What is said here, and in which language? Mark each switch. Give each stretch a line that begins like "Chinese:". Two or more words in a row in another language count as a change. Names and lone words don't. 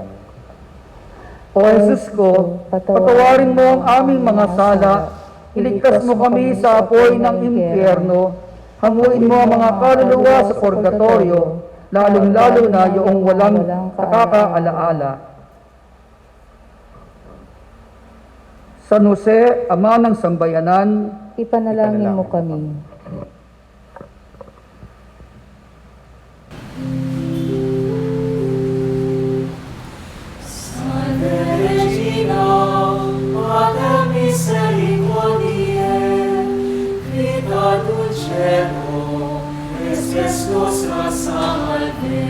Filipino: O Jesus ko, patawarin mo ang aming mga sala, iligtas mo kami sa apoy ng impyerno, hanguin mo ang mga kaluluwa sa purgatorio, lalong-lalo na yung walang nakakaalaala. San Jose, Ama ng Sambayanan, Ipanalangin mo kami.
Latin: Salve Regina, Mater Misericordiae, vita dulcedo, es nostra salve.